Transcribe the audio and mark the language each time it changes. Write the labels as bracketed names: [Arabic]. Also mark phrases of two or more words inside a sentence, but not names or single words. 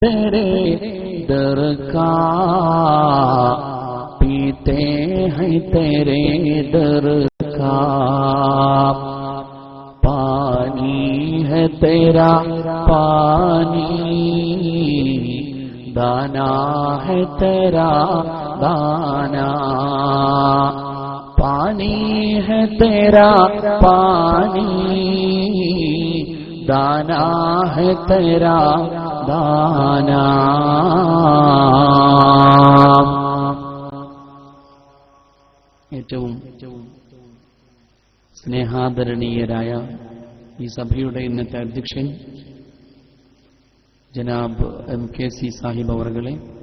[Hindi] तेरे दर का पीते हैं तेरे दर का पानी है तेरा पानी दाना है तेरा दाना पानी है तेरा पानी दाना है तेरा दाना [Malayalam] ഏറ്റവും സ്നേഹാദരണീയരായ ഈ സഭയുടെ ഇന്നത്തെ അധ്യക്ഷൻ ജനാബ് MKC സാഹിബ് അവർകളെ,